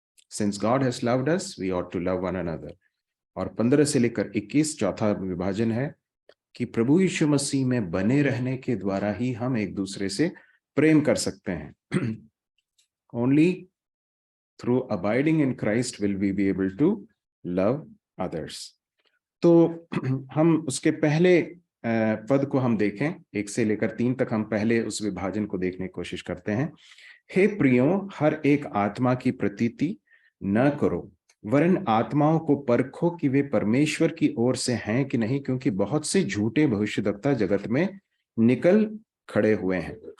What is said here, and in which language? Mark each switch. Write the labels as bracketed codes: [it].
[en] Since God has loved us, we ought to love one another. [hi] और 15 से लेकर 21 चौथा विभाजन है कि प्रभु यीशु मसीह में बने रहने के द्वारा ही हम एक दूसरे से प्रेम कर सकते हैं। [en] Only through abiding in Christ will we be able to love others. [hi] तो हम उसके पहले पद को हम देखें, 1 से लेकर 3 तक हम पहले उस विभाजन को देखने की कोशिश करते हैं। हे प्रियो, हर एक आत्मा की प्रतीति न करो, वरन आत्माओं को परखो कि वे परमेश्वर की ओर से हैं कि नहीं, क्योंकि बहुत से झूठे भविष्यद्वक्ता जगत में निकल खड़े हुए हैं।